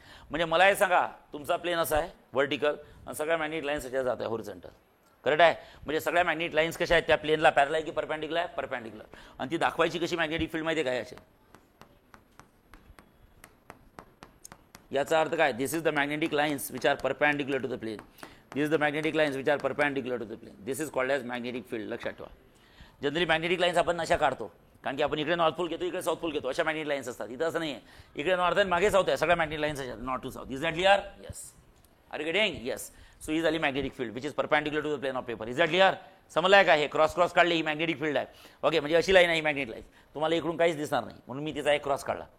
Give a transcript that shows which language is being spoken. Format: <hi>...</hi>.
<mr>म्हणजे मला हे सांगा, तुमचा प्लेन असा आहे व्हर्टिकल आणि सगळ्या मॅग्नेटिक लाईन्स अशा जात आहे हॉरिझॉन्टल. करेक्ट आहे? म्हणजे सगळ्या मॅग्नेटिक लाईन्स कशा आहेत, त्या प्लेनला पॅरलल आहे की परपेंडिक्युलर आहे? परपेंडिक्युलर. आणि ती दाखवायची कशी मॅग्नेटिक फील्ड माहिती आहे काय, असे याचा अर्थ काय,</mr> <en>This is the magnetic lines which are perpendicular to the plane. This is the magnetic lines which are perpendicular to the plane. This is called as magnetic field.</en> <mr>लक्षात ठेवा. जनरली मॅग्नेटिक लाईन्स आपण अशा काढतो, कारण की आपण इकडे नॉर्थ पोल घेतो, इकडे साऊथ पोल घेतो, अशा मॅग्नेटिक लाईन्स असतात. इथं असं नाही आहे, इकडे नॉर्थ आहे मागे साऊथ आहे, सगळ्या मॅग्नेटिक लाईन्स असतात north to south.</mr> <en>Is that clear? Yes. Are you getting? Yes. So</en> <mr>ही झाली</mr> <en>Magnetic field which is perpendicular to the plane of paper. Is that clear?</en> <mr>समजलाय का? हे क्रॉस काढले, ही मॅग्नेटिक फील्ड आहे. Okay, म्हणजे अशी line आहे ही magnetic line, तुम्हाला इकडून काहीच दिसणार नाही म्हणून मी तिचा एक क्रॉस काढला.</mr>